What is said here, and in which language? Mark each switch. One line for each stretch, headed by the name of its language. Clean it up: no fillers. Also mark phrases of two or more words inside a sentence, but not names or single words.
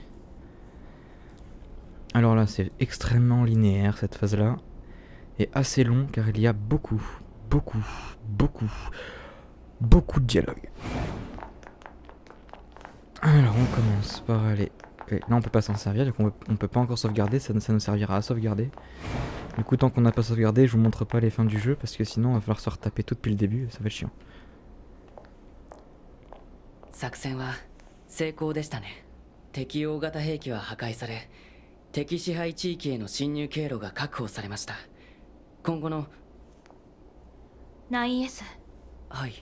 French: Alors là, c'est extrêmement linéaire cette phase-là, et assez long car il y a beaucoup de dialogue. Alors on commence par aller... Okay, là on peut pas s'en servir, donc on peut pas encore sauvegarder, ça nous servira à sauvegarder. Du coup tant qu'on n'a pas sauvegardé, je vous montre pas les fins du jeu parce que sinon il va falloir se retaper tout depuis le début et ça va être chiant.
Japanese: 作戦は成功でしたね。敵大型兵器は破壊され、敵支配地域への侵入経路が確保されました。今後の 9S。はい。